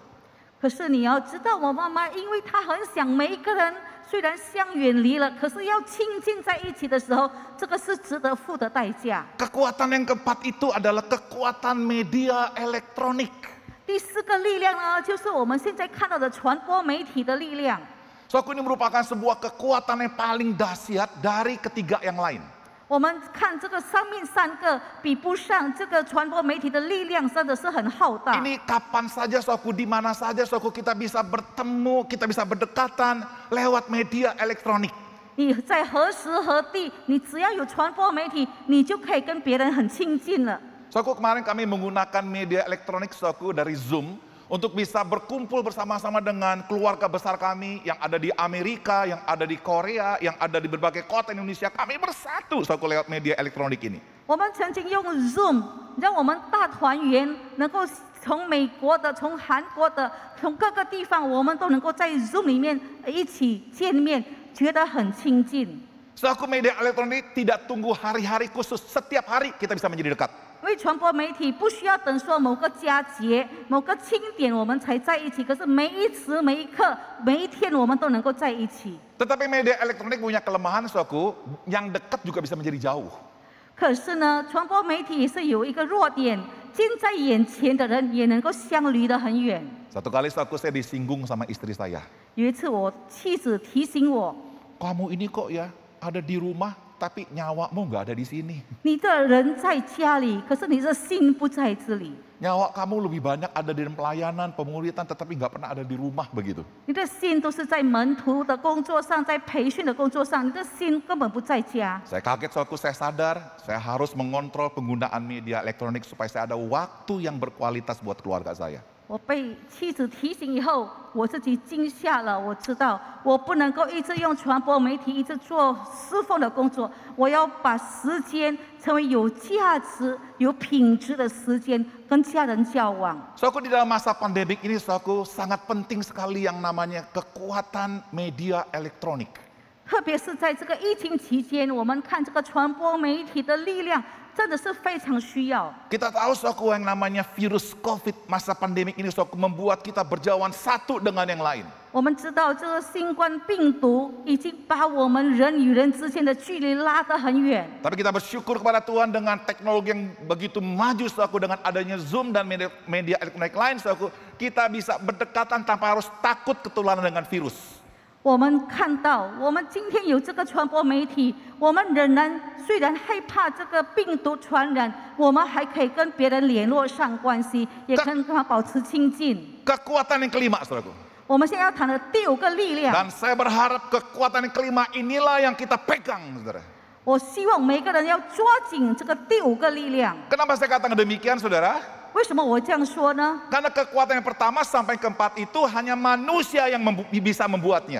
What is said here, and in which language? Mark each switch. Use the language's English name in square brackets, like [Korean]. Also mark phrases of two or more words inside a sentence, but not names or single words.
[Chinese] 可是你要知道，我妈妈因为她很想每一个人虽然相远离了，可是要亲近在一起的时候，这个是值得付的代价。 [Indonesian] Kekuatan yang keempat itu adalah kekuatan media elektronik. [Chinese] 第4个力量呢，就是我们现在看到的传播媒体的力量。 [Indonesian] Saudaraku, ini merupakan sebuah kekuatan yang paling dahsyat dari ketiga yang lain. [Chinese] 我们看这个上面3个比不上这个传播媒体的力量，真的是很浩大。 [Indonesian] Ini kapan saja, saudaraku, di mana saja, saudaraku, kita bisa bertemu, kita bisa berdekatan lewat media elektronik. [Chinese] 你在何时何地，你只要有传播媒体，你就可以跟别人很亲近了。 [Indonesian] Saudaraku, kemarin kami menggunakan media elektronik, saudaraku, dari Zoom untuk bisa berkumpul bersama-sama dengan keluarga besar kami yang ada di Amerika, yang ada di Korea, yang ada di berbagai kota Indonesia. Kami bersatu, saudaraku, lewat media elektronik ini. [Chinese] 我们曾经用 Zoom 让我们大团圆，能够从美国的、从韩国的、从各个地方，我们都能够在 Zoom 里面一起见面，觉得很亲近。 [Indonesian] Saudaraku, media elektronik tidak tunggu hari-hari khusus, setiap hari kita bisa menjadi dekat. [Chinese] 因为传播媒体不需要等说某个佳节、某个庆典我们才在一起，可是每一时、每一刻、每一天我们都能够在一起。 [Indonesian] Tetapi media elektronik punya kelemahan, saudaraku, yang dekat juga bisa menjadi jauh. [Chinese] 可是呢，传播媒体也是有一个弱点，近在眼前的人也能够相离得很远。 [Indonesian] Satu kali, saudaraku, saya disinggung sama istri saya. [Chinese] 有一次，我妻子提醒我， [Indonesian] Kamu ini kok ya ada di rumah, tapi nyawamu nggak ada di sini. [Chinese] 你的人在家里，可是你的心不在这里。 [Indonesian] Nyawa kamu lebih banyak ada di dalam pelayanan, pemuritan, tetapi nggak pernah ada di rumah begitu. [Chinese] 你的心都是在门徒的工作上，在培训的工作上，你的心根本不在家。 [Indonesian] Saya kaget, saudaraku, saya sadar saya harus mengontrol penggunaan media elektronik supaya saya ada waktu yang berkualitas buat keluarga saya. [Chinese] 我被妻子提醒以后，我自己惊吓了。我知道我不能够一直用传播媒体，一直做侍奉的工作。我要把时间成为有价值、有品质的时间，跟家人交往。 [Indonesian] Saudaraku, di dalam masa pandemik ini, saudaraku, sangat penting sekali yang namanya kekuatan media elektronik. [Chinese] 特别是在这个疫情期间，我们看这个传播媒体的力量，真的是非常需要。 [Indonesian] Kita tahu, saudaraku, yang namanya virus COVID masa pandemik ini, saudaraku, membuat kita berjauhan satu dengan yang lain. [Chinese] 我们知道这个新冠病毒已经把我们人与人之间的距离拉得很远。 [Indonesian] Tapi kita bersyukur kepada Tuhan dengan teknologi yang begitu maju, saudaraku, dengan adanya Zoom dan media elektronik lain, saudaraku, kita bisa berdekatan tanpa harus takut ketularan dengan virus. [Chinese] 我们看到，我们今天有这个传播媒体，我们仍然虽然害怕这个病毒传染，我们还可以跟别人联络上关系，也跟他保持亲近。 [Indonesian] Kekuatan yang kelima, saudaraku. [Chinese] 我们现在要谈的第五个力量， [Indonesian] Dan saya berharap kekuatan yang kelima inilah yang kita pegang, saudara. [Chinese] 我希望每个人要抓紧这个第五个力量。 [Indonesian] Kenapa saya katakan demikian, saudara? [Chinese] 为什么我这样说呢？ [Indonesian] Karena kekuatan yang pertama sampai keempat itu hanya manusia yang bisa membuatnya.